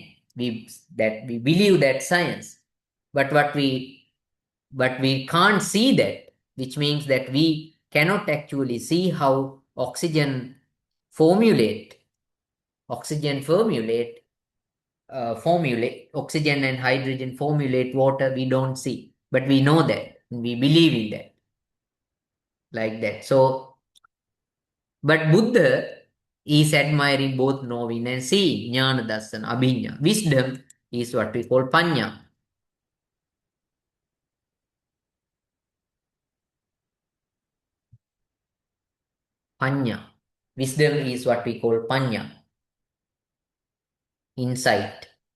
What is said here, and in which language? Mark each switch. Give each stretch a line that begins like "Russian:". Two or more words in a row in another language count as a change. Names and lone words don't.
English: That we believe that science, but we can't see that, which means that we cannot actually see how oxygen oxygen and hydrogen formulate water. We don't see, but we know that, we believe in that, like that. So, but Buddha is admiring both knowing and seeing,
Pali: jnana dassana, abhinya.
English: Wisdom is what we call panya. Wisdom is what we call panya, insight.